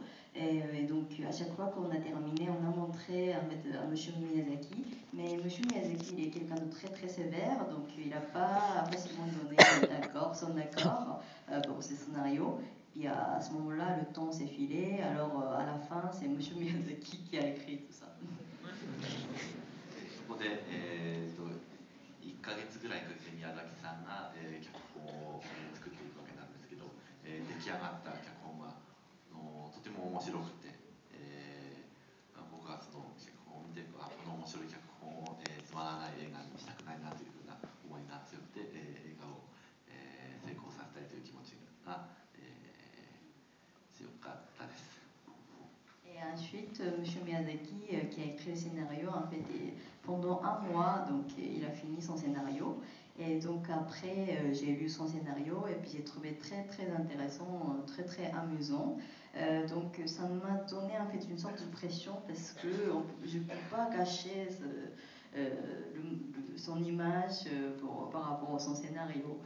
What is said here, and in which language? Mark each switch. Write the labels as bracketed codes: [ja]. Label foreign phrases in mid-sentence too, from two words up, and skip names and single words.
[fr] Et donc, à chaque fois qu'on a terminé, on a montré en fait, à M. Miyazaki. Mais M. Miyazaki, il est quelqu'un de très très sévère, donc il n'a pas facilement donné son accord pour ce scénario. Puis à ce moment-là, le temps s'est filé. Alors à la fin, c'est M. Miyazaki qui a écrit tout ça. [ja] そこで、1ヶ月ぐらいかけて宮崎さんが、脚本を作っていくわけなんですけど、出来上がった脚本はとても面白くて、僕はその脚本を見てこの面白い脚本を、つまらない映画にしたくないなというふうな思いが強くて、映画を、成功させたいという気持ちが、強かったです。 [fr] Et ensuite, M. Miyazaki, qui a écrit le scénario, en fait, pendant un mois, donc il a fini son scénario. Et donc après, j'ai lu son scénario et puis j'ai trouvé très très intéressant, très très amusant. Donc ça m'a donné en fait une sorte de pression parce que je ne peux pas gâcher son image par rapport à son scénario.